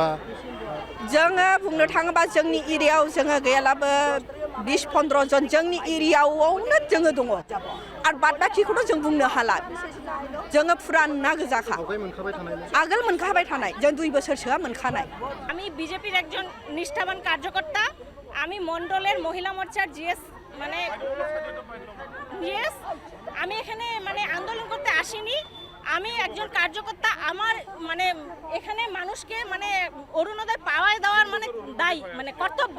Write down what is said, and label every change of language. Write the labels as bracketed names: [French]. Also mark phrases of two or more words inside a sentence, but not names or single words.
[Bodo] जोङो बुंनो थाङोबा जोंनि एरियायाव जोङो गैयालाबो 20-15 जन जोंनि एरियायावनो जोङो दङ आरो बाद बाखिखौथ' जों बुंनो हाला जोङो पुराना गोजाखा आगोल मोनखाबाय थानाय जों 2 बोसोरसोआ मोनखानाय [Bangla] আমি বিজেপির একজন নিষ্ঠাবান কার্যকর্তা আমি মণ্ডলের মহিলা মোর্চার জিএস আমি এখানে আন্দোলন করতে আসিনি আমি একজন কার্যকর্তা আমার এখানে মানুষকে অরুণোদয় পাওয়া দেওয়ার দায়ী কর্তব্য